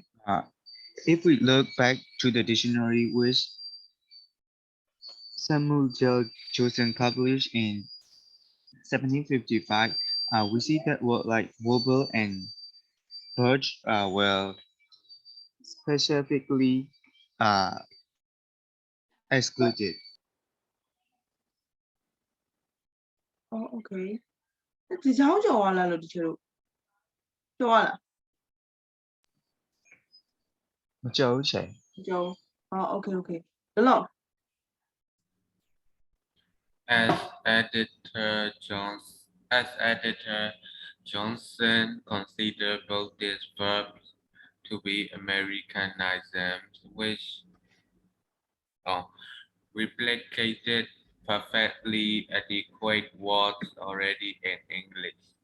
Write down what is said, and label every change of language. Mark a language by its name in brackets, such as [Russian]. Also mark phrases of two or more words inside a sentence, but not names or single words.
[English] If we look back to the dictionary which Samuel Johnson published in 1755, we see that word like warble and birch were specifically excluded. Oh, okay. [Burmese] ဒီချောင်းကျော်သွားလားလို့တချို့ကျော်သွားလား မကြောက်ဘူး teacher. [English] ကျော် Oh, okay, okay. ဘယ်လောက် As editor Johnson considered both these verbs to be Americanisms, which replicated perfectly adequate words already in English.